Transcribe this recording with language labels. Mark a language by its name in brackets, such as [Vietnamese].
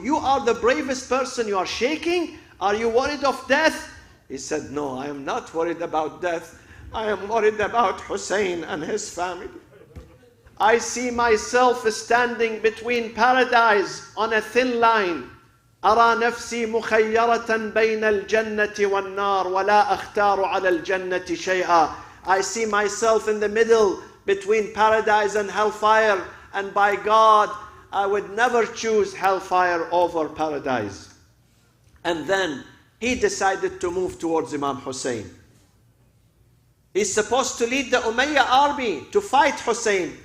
[English] You are the bravest person. You are shaking? Are you worried of death? He said, no, I am not worried about death. I am worried about Hussein and his family. I see myself standing between paradise on a thin line. [Arabic] أرى نفسي مخيرة بين الجنة والنار ولا أختار على الجنة شيئا. [English] I see myself in the middle between paradise and hellfire, and by God, I would never choose hellfire over paradise. And then he decided to move towards Imam Hussein. He's supposed to lead the Umayyad army to fight Hussein.